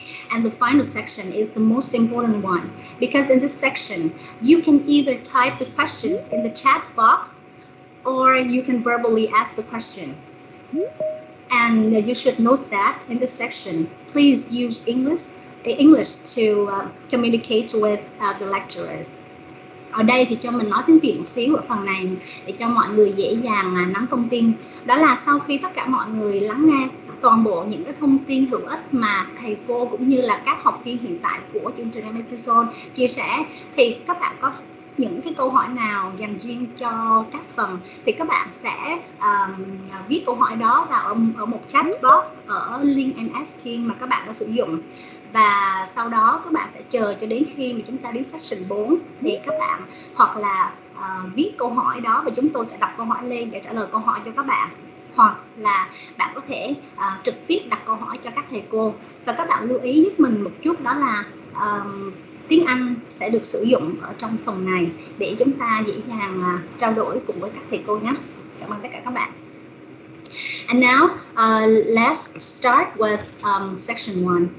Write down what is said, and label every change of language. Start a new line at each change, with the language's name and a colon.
English: And the final section is the most important one, because in this section, you can either type the questions in the chat box or you can verbally ask the question. And you should note that in this section, please use English to communicate with the lecturers.
Vietnamese: Ở đây thì cho mình nói tiếng Việt một xíu ở phần này để cho mọi người dễ dàng nắm thông tin. Đó là sau khi tất cả mọi người lắng nghe toàn bộ những cái thông tin hữu ích mà thầy cô cũng như là các học viên hiện tại của chương trình MA TESOL chia sẻ, thì các bạn có những cái câu hỏi nào dành riêng cho các phần thì các bạn sẽ viết câu hỏi đó vào ở một chat box ở link MS Teams mà các bạn đã sử dụng. Và sau đó các bạn sẽ chờ cho đến khi mà chúng ta đến section 4 thì các bạn hoặc là viết câu hỏi đó và chúng tôi sẽ đọc câu hỏi lên để trả lời câu hỏi cho các bạn, hoặc là bạn có thể trực tiếp đặt câu hỏi cho các thầy cô. Và các bạn lưu ý giúp mình một chút, đó là tiếng Anh sẽ được sử dụng ở trong phần này để chúng ta dễ dàng trao đổi cùng với các thầy cô nhé. Cảm ơn tất cả các bạn.
English: And now let's start with section 1.